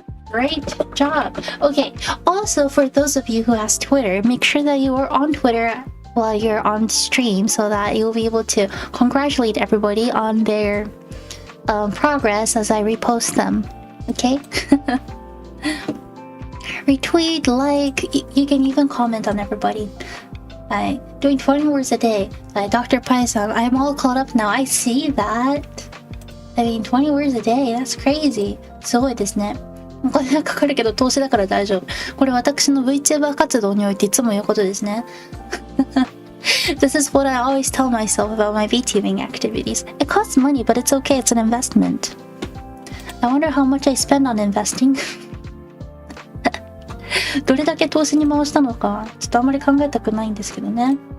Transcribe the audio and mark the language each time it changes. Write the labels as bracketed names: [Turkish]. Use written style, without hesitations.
[English] Great job. Okay, also for those of you who asked Twitter, make sure that you are on Twitter while you're on stream so that you'll be able to congratulate everybody on their progress as I repost them. Okay? Retweet, like, you can even comment on everybody. Doing 20 words a day. Dr. Pai-san, I'm all caught up now. I see that. I mean, 20 words a day, that's crazy. [Japanese] すごいですね。お金がかかるけど投資だから大丈夫。これ私の VTuber 活動においていつも言うことですね。 [English] This is what I always tell myself about my VTubing activities. It costs money, but it's okay, it's an investment. I wonder how much I spend on investing. [Japanese] どれだけ投資に回したのか、ちょっとあんまり考えたくないんですけどね。